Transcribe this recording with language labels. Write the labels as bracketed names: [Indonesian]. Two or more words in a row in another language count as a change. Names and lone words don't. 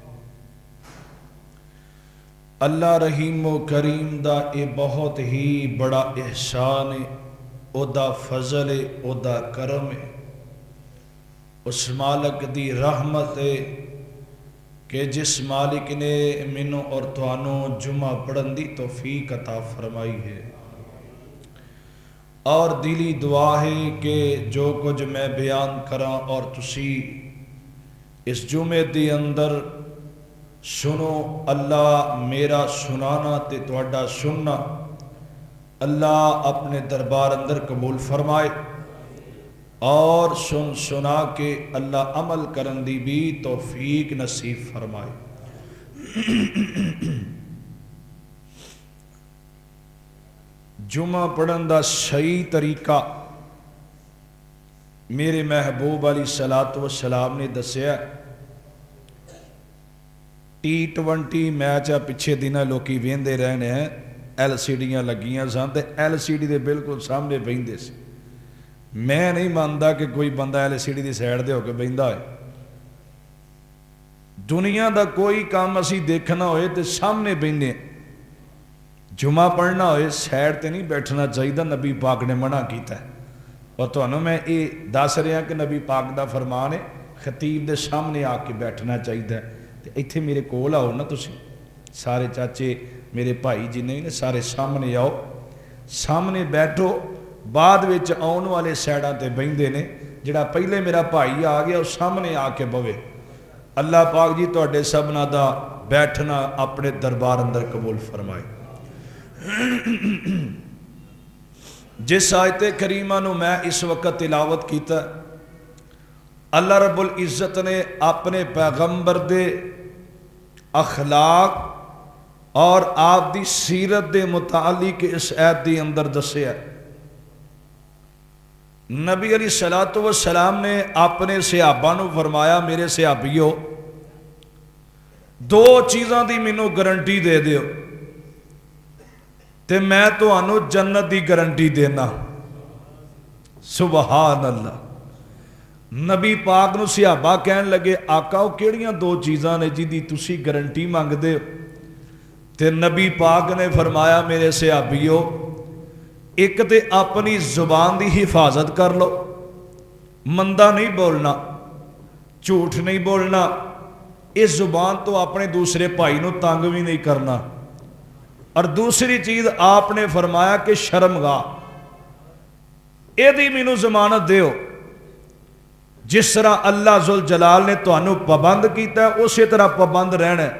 [Punjabi] اللہ رحیم و کریم دا اے بہت ہی بڑا احسان ہے، او دا فضل ہے، او دا کرم ہے، اس مالک دی رحمت ہے کہ جس مالک نے منوں اور توانوں جمعہ پڑھن دی توفیق عطا فرمائی ہے، اور دلی دعا ہے کہ جو کچھ میں بیان کراں اور تسی اس جمعے دی اندر سنو، اللہ میرا سنانا تے تواڈا سننا اللہ اپنے دربار اندر قبول فرمائے، اور سن سنا کے اللہ عمل کرن دی بھی توفیق نصیب فرمائے۔ جمعہ پڑھن دا صحیح طریقہ میرے محبوب [Arabic] علیہ الصلوۃ والسلام [Punjabi] نے دسیا۔ T20 میچ آ پچھے دنوں لوکی ویندے رہنے ہیں، LCDیاں لگیاں سن تے LCD دے بالکل سامنے بہندے سی۔ میں نہیں مانتا کہ کوئی بندہ LCD دی سائڈ دے ہو کے بہندا ہے۔ دنیا دا کوئی کام اسی دیکھنا ہوئے تے سامنے بہندے، جمعہ پڑھنا ہوئے سائڈ تے نہیں بیٹھنا چاہیے، نبی پاک نے منع کیتا ہے۔ اور تانوں میں یہ دس رہا کہ نبی پاک دا فرمان ہے خطیب دے سامنے آ کے بیٹھنا چاہیے۔ ایتھے میرے کول آؤ نا، تسی سارے چاچے میرے بھائی جنہیں نے سارے سامنے آؤ، سامنے بیٹھو، بعد وچ آن والے سائڈاں تے بہندے نے، جڑا پہلے میرا بھائی آ گیا وہ سامنے آ کے بوے۔ اللہ پاک جی تواڈے سبنا دا بیٹھنا اپنے دربار اندر قبول فرمائے۔ جس آیت کریمہ نو میں اس وقت تلاوت کیتا ہے، اللہ [Arabic] رب العزت [Punjabi] نے اپنے پیغمبر دے اخلاق اور آپ دی سیرت دے متعلق اس آیت دی اندر دسیا۔ نبی [Arabic] علیہ الصلوۃ والسلام [Punjabi] نے اپنے صحابہ نو فرمایا، میرے صحابیو دو چیزاں دی مینوں گارنٹی دے دیو تے میں تانوں جنت دی گارنٹی دینا۔ [Arabic] سبحان اللہ۔ [Punjabi] نبی پاک نو صحابہ کہن لگے، آقا وہ کیڑیاں دو چیزاں نے جی دی تسی گارنٹی مانگدے ہو؟ تے نبی پاک نے فرمایا، میرے صحابیو ایک تے اپنی زبان دی حفاظت کر لو، مندہ نہیں بولنا، جھوٹ نہیں بولنا، اس زبان تو اپنے دوسرے بھائی نو تنگ بھی نہیں کرنا، اور دوسری چیز آپ نے فرمایا کہ شرمگاہ اے دی مینوں ضمانت دیو، جس طرح اللہ ذوالجلال نے تانوں پابند کیتا ہے اسی طرح پابند رہنا ہے۔